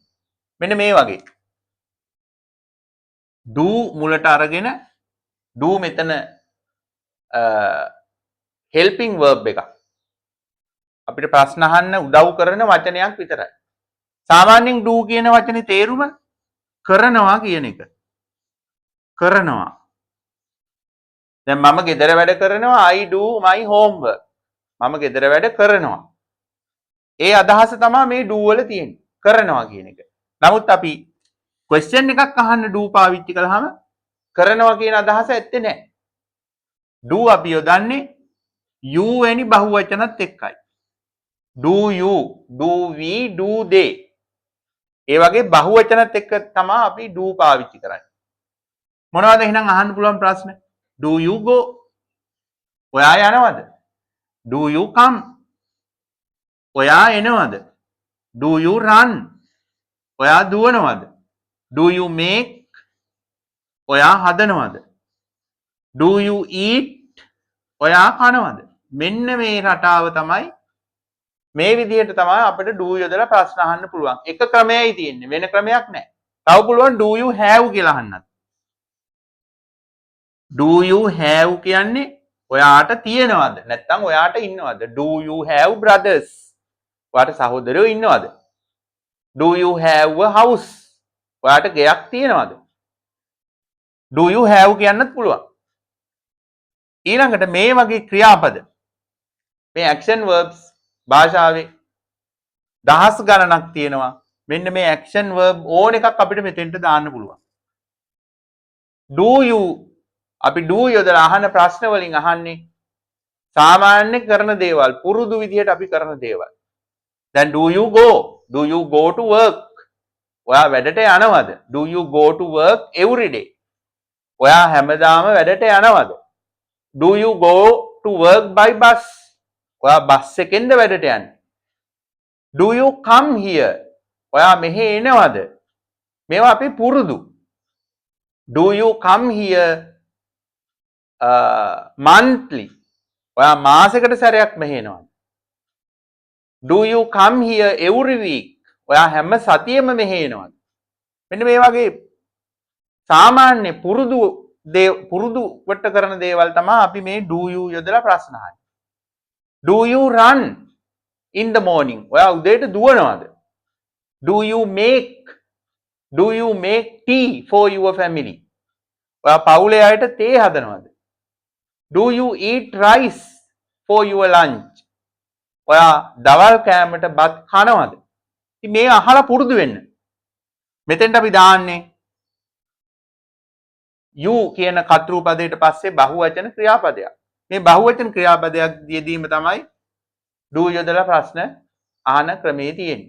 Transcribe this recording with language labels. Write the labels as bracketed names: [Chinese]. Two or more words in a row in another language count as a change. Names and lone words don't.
[Sinhala] මෙන්න මේ වගේ. do මුලට අරගෙන do මෙතන [English] helping verb [Sinhala] එකක්. අපිට ප්‍රශ්න අහන්න උදව් කරන වචනයක් විතරයි. සාමාන්‍යයෙන් do කියන වචනේ තේරුම කරනවා කියන එක. කරනවා. දැන් මම ගෙදර වැඩ කරනවා [English] I do my homework. [Sinhala] මම ගෙදර වැඩ කරනවා. ඒ අදහස තමයි මේ do වල තියෙන්නේ. කරනවා කියන එක. නමුත් අපි question එකක් අහන්න do පාවිච්චි කළාම කරනවා කියන අදහස ඇත්තේ නැහැ. do අපි යොදන්නේ you වැනි බහුවචනත් එක්කයි. [English] do you, do we, do they. [Sinhala] ඒ වගේ බහුවචනත් එක්ක තමයි අපි do පාවිච්චි කරන්නේ. මොනවද එහෙනම් අහන්න පුළුවන් ප්‍රශ්න? [English] Do you go? [Sinhala] ඔයා යනවද? [English] Do you come? [Sinhala] ඔයා එනවද? [English] Do you run? [Sinhala] ඔයා දුවනවද? [English] Do you make? [Sinhala] ඔයා හදනවද? [English] Do you eat? [Sinhala] ඔයා කනවද? මෙන්න මේ රටාව තමයි මේ විදිහට තමයි අපිට do යොදලා ප්‍රශ්න අහන්න පුළුවන්. එක ක්‍රමයයි තියෙන්නේ. වෙන ක්‍රමයක් නැහැ. තව පුළුවන් [English] do you have [Sinhala] කියලා අහන්නත්. [English] Do you have [Sinhala] කියන්නේ ඔයාට තියෙනවද? නැත්නම් ඔයාට ඉන්නවද? [English] Do you have brothers? [Sinhala] ඔයාට සහෝදරයෝ ඉන්නවද? [English] Do you have a house? [Sinhala] ඔයාට ගෙයක් තියෙනවද? [English] Do you have [Sinhala] කියන්නත් පුළුවන්. ඊළඟට මේ වගේ ක්‍රියාපද මේ [English] action verbs [Sinhala] භාෂාවේ දහස් ගණනක් තියෙනවා. මෙන්න මේ [English] action verb [Sinhala] ඕන එකක් අපිට මෙතෙන්ට දාන්න පුළුවන්. [English] Do you [Sinhala] අපි do යොදලා අහන ප්‍රශ්න වලින් අහන්නේ සාමාන්‍ය කරන දේවල්, පුරුදු විදිහට අපි කරන දේවල්. [English] දැන් do you go? Do you go to work? [Sinhala] ඔයා වැඩට යනවද? [English] Do you go to work every day? [Sinhala] ඔයා හැමදාම වැඩට යනවද? [English] Do you go to work by bus? [Sinhala] ඔයා බස් එකෙන්ද වැඩට යන්නේ? [English] Do you come here? [Sinhala] ඔයා මෙහෙ එනවද? මේවා අපි පුරුදු. [English] Do you come here monthly? [Sinhala] ඔයා මාසෙකට සැරයක් මෙහෙ එනවද? [English] Do you come here every week? [Sinhala] ඔයා හැම සතියෙම මෙහෙ එනවද? මෙන්න මේ වගේ සාමාන්‍ය පුරුදුවට කරන දේවල් තමයි අපි මේ [English] do you [Sinhala] යොදලා ප්‍රශ්න අහන්නේ. [English] Do you run in the morning? [Sinhala] ඔයා උදේට දුවනවද? [English] Do you make tea for your family? [Sinhala] ඔයා පවුලේ අයට තේ හදනවද? [English] Do you eat rice for your lunch? [Sinhala] ඔයා දවල් කෑමට බත් කනවද? ඉතින් මේ අහලා පුරුදු වෙන්න. මෙතෙන්ට අපි දාන්නේ you කියන කතෘ පදයට පස්සේ බහුවචන ක්‍රියාපදයක්. මේ බහුවචන ක්‍රියාපදයක් යෙදීම තමයි do යොදලා ප්‍රශ්න අහන ක්‍රමයේ තියෙන්නේ.